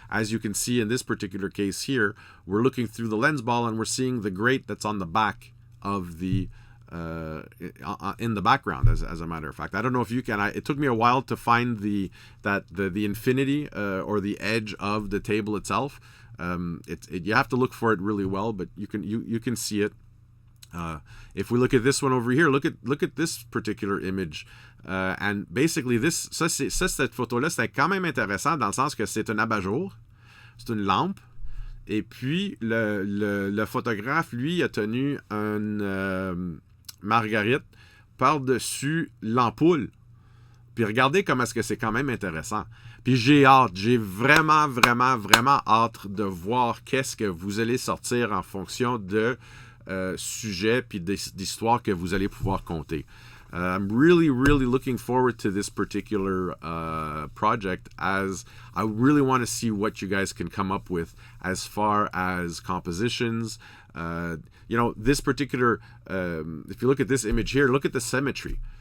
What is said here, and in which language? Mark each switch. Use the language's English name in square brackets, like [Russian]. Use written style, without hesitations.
[English] As you can see in this particular case here, we're looking through the lens ball and we're seeing the grate that's on the back of the in the background, as a matter of fact. I don't know if you can. It took me a while to find the infinity or the edge of the table itself. You have to look for it really well, but you can see it. If we look at this one over here, look at this particular image, and basically [French] cette photo-là, c'était quand même intéressant dans le sens que c'est un abat-jour, c'est une lampe. Et puis, le photographe, lui, a tenu une marguerite par-dessus l'ampoule. Puis regardez comment est-ce que c'est quand même intéressant. Puis j'ai vraiment, vraiment, vraiment hâte de voir qu'est-ce que vous allez sortir en fonction de sujets puis d'histoires que vous allez pouvoir compter. [English] I'm really, really looking forward to this particular project, as I really want to see what you guys can come up with as far as compositions. You know, this particular, if you look at this image here, look at the symmetry.